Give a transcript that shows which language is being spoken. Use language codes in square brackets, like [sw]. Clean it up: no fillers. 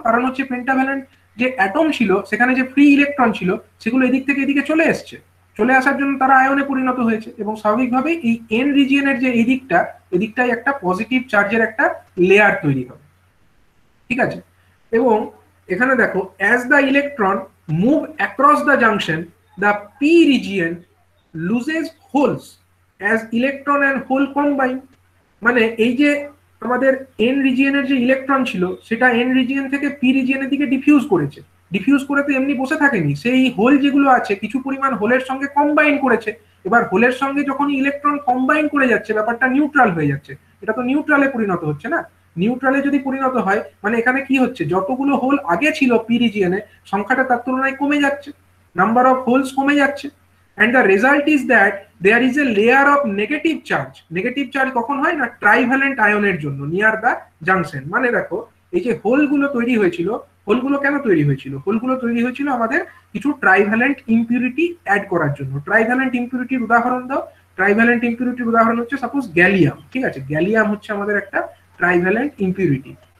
[bn] কারণ হচ্ছে পেন্টাভ্যালেন্ট যে অ্যাটম ছিল সেখানে যে ফ্রি ইলেকট্রন ছিল সেগুলো এদিক থেকে এদিকে চলে এসছে, চলে আসার জন্য তারা আয়নে পরিণত হয়েছে, এবং স্বাভাবিকভাবেই এই এন রিজিয়নের যে এদিকটাই একটা পজিটিভ চার্জের একটা লেয়ার তৈরি হবে, ঠিক আছে। এবং এখানে দেখো [en] As the electron move across the junction the p region loses holes as electron and hole combine। [bn] মানে এই যে আমাদের এন রিজিয়নের যে ইলেকট্রন ছিল সেটা এন রিজিয়ন থেকে পি রিজিয়নের দিকে ডিফিউজ করেছে, ডিফিউজ করে তো এমনি বসে থাকেনি, সেই হোল যেগুলো আছে কিছু পরিমাণ হোলের সঙ্গে কম্বাইন করেছে। এবার হোলের সঙ্গে যখন ইলেকট্রন কম্বাইন করে যাচ্ছে ব্যাপারটা নিউট্রাল হয়ে যাচ্ছে, এটা তো নিউট্রালে পরিণত হচ্ছে না। নিউট্রালে যদি পরিণত হয় মানে এখানে কি হচ্ছে, যতগুলো হোল আগে ছিল পি রিজিয়নে সংখ্যাটা তার তুলনায় কমে যাচ্ছে, নাম্বার অফ হোলস কমে যাচ্ছে। [en] and the result is that there is a layer of negative charge। [bn] Negative charge কখন হয় না, ট্রাইভ্যালেন্ট আয়নের জন্য নিয়ার দা জাংশন। মানে দেখো এই যে হোলগুলো তৈরি হয়েছিল, হোলগুলো কেন তৈরি হয়েছিল, হোলগুলো তৈরি হয়েছিল আমাদের কিছু ট্রাইভ্যালেন্ট ইম্পিউরিটি অ্যাড করার জন্য। ট্রাইভ্যালেন্ট ইম্পিউরিটির উদাহরণ দাও। ট্রাইভ্যালেন্ট ইম্পিউরিটির উদাহরণ হচ্ছে সাপোজ গ্যালিয়াম, ঠিক আছে, গ্যালিয়াম হচ্ছে আমাদের একটা ট্রাইভ্যালেন্ট ইম্পিউরিটি।